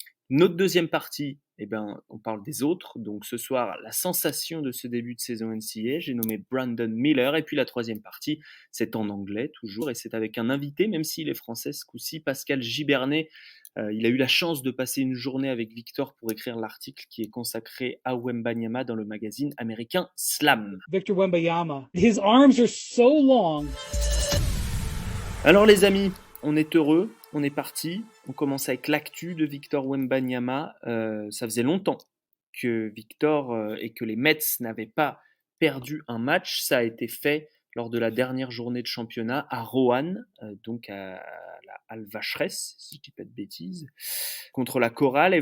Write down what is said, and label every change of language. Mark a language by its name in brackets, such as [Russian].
[French] Notre deuxième partie, on parle des autres. Donc ce soir, la sensation de ce début de saison NCAA, j'ai nommé Brandon Miller. Et puis la troisième partie, c'est en anglais toujours. Et c'est avec un invité, même s'il est français ce coup-ci, Pascal Gibernet. Il a eu la chance de passer une journée avec Victor pour écrire l'article qui est consacré à Wembanyama dans le magazine américain Slam. [English] Victor Wembanyama, his arms are so long. [French] Alors les amis, on est heureux, on est parti. On commence avec l'actu de Victor Wembanyama. Ça faisait longtemps que Victor et que les Mets n'avaient pas perdu un match. Ça a été fait lors de la dernière journée de championnat à Roanne, donc à la Al-Vacheresse, si je ne dis pas de bêtises, contre la Chorale.